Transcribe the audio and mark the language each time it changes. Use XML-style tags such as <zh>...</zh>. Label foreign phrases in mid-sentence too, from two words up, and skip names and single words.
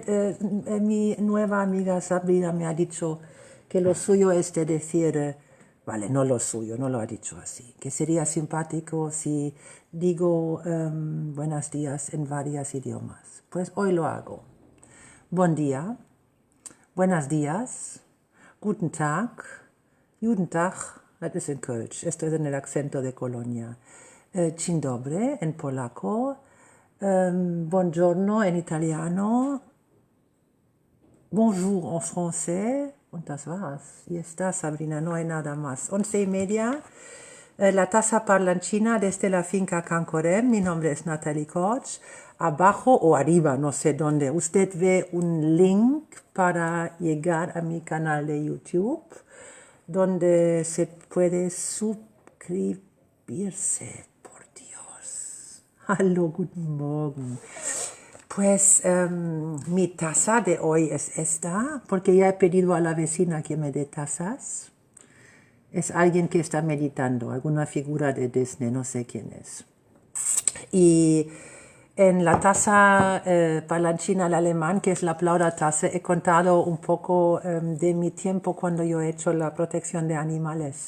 <es>Mi nueva amiga Sabrina me ha dicho que lo suyo es de decir, vale, no lo suyo, no lo ha dicho así, que sería simpático si digo buenos días en varios idiomas. Pues hoy lo hago. Buen día, buenos días,</es> <de>guten Tag, guten Tag, das ist en Kölsch,</de> <es>esto es en el acento de Colonia.</es> <pl>Dzień dobry</pl> <es>en polaco, buongiorno en italiano,</es> <fr>bonjour en français,</fr> <de>und das war's.</de> <es>Y está, Sabrina, no hay nada más. 11:30, la taza parlanchina desde la finca Cancorem. Mi nombre es Natalie Koch. Abajo o arriba, no sé dónde, usted ve un link para llegar a mi canal de YouTube, donde se puede suscribirse. Por Dios.</es> <de>Hallo, guten Morgen.</de> <es>Pues mi taza de hoy es esta, porque ya he pedido a la vecina que me dé tazas. Es alguien que está meditando, alguna figura de Disney, no sé quién es. Y en la taza parlanchina al alemán, que es la Plaudertasse, he contado un poco de mi tiempo cuando yo he hecho la protección de animales.</es>